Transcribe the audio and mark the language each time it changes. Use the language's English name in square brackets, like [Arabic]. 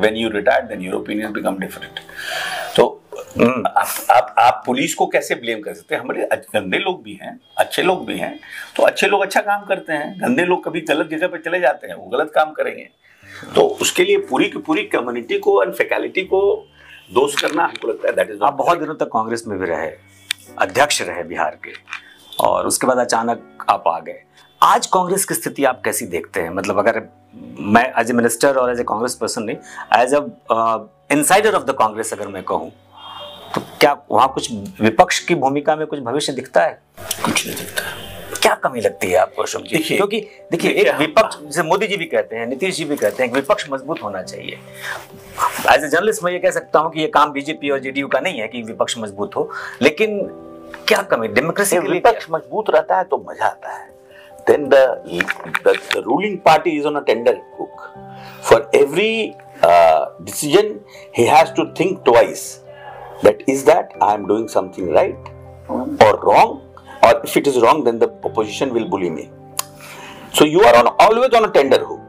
[English] When you retire then your opinion become different. [Hindi] तो आप police को कैसे ब्लेम कर सकते हैं? हमारे गंदे लोग भी हैं, अच्छे लोग भी हैं। तो अच्छे लोग अच्छा काम करते हैं, गंदे लोग कभी गलत जगह पे चले जाते हैं, वो गलत काम करेंगे। तो उसके लिए पूरी की पूरी कम्युनिटी को और फैकल्टी को दोष करना हमको लगता है [English] That is. [Hindi] आप बहुत दिनों तक कांग्रेस में भी रहे, अध्यक्ष रहे बिहार के, और उसके बाद अचानक आप आ गए। आज कांग्रेस की स्थिति आप कैसी देखते हैं? मतलब अगर मैं [English] as a minister [Hindi] और [English] as a Congress person [Hindi] नहीं, [English] as a insider of the Congress [Hindi] अगर मैं कहूँ, तो क्या वहाँ कुछ विपक्ष की भूमिका में कुछ भविष्य दिखता है? कुछ नहीं दिखता। क्या कमी लगती है आपको अशोक जी? क्योंकि देखिए एक विपक्ष, जैसे मोदी जी भी कहते हैं, नीतीश जी भी कहते हैं कि विपक्ष मजबूत होना चाहिए। [English] as a journalist [Hindi] मैं ये कह सकता हूँ कि ये काम बीजेपी और जेडीयू का नहीं है कि विपक्ष मजबूत हो, लेकिन क्या कमी डेमोक्रेसी के लिए? विपक्ष मजबूत रहता है तो मजा आता है। [English] Then the ruling party is on a tender hook. For every decision he has to think twice. That is that I am doing something right or wrong. Or if it is wrong, then the opposition will bully me. So you are always on a tender hook.